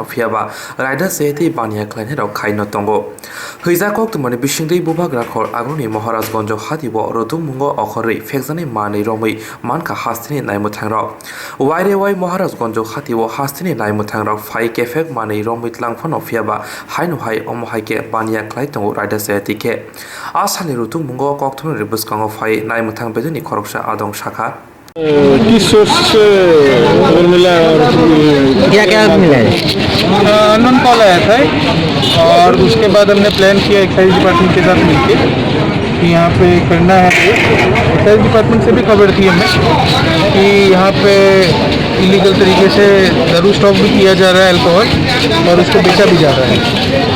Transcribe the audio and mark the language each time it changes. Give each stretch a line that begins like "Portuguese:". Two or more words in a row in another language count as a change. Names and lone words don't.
Kok Borok: fiaba raida seti bania klainai rok khaino tongo hijako tumani bishingdei bubag rakhor agroni maharajgonjo hatibo rodung mungo okhori fekjani mani romui manka hastini naimutang rok waide wai maharajgonjo Hatiwo hastini naimutang rok fai kefek mani romit langfano fiaba hainu hai omohaike bania klaitongo raida setike asani rutung mungo kokthon ribuskango fai naimutang beduni khoroksha adong shakha
Hindi: किस सोर्स से खबर मिला और क्या क्या मिला है?
English: unknown call
Hindi: आया था और उसके बाद हमने प्लान किया
English: excise department
Hindi: के साथ मिलके कि यहाँ पे करना है।
English: excise department
Hindi: से भी खबर थी हमें कि यहाँ पे इलीगल तरीके से दारू स्टॉक भी किया जा रहा है, अल्कोहल, और उसको बेचा भी जा रहा है।